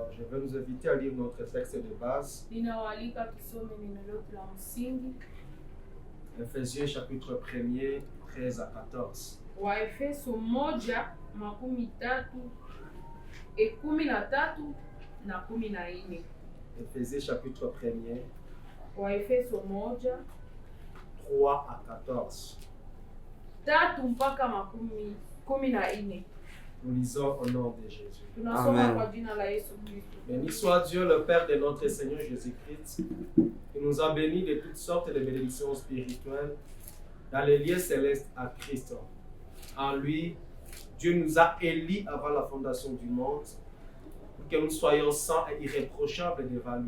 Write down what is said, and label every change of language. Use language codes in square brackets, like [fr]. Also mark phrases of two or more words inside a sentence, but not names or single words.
[fr] vais nous inviter à lire notre texte de base. [sw] Ninawaalika tusome neno letu la msingi. [fr] Ephésiens chapitre 1er, 13 à 14. [sw] Waefeso 1:13 na 14. [fr] Ephésiens chapitre 1er, [sw] Waefeso 1:3 [fr] à 14. [sw] mpaka 14. [fr] Nous lisons au nom de Jésus. [sw] Tunasoma kwa jina la Yesu Kristo. [fr] Béni soit Dieu, le Père de notre Seigneur Jésus-Christ, qui nous a bénis de toutes sortes de bénédictions spirituelles dans les lieux célestes à Christ. En lui, Dieu nous a élis avant la fondation du monde pour que nous soyons saints et irréprochables devant lui.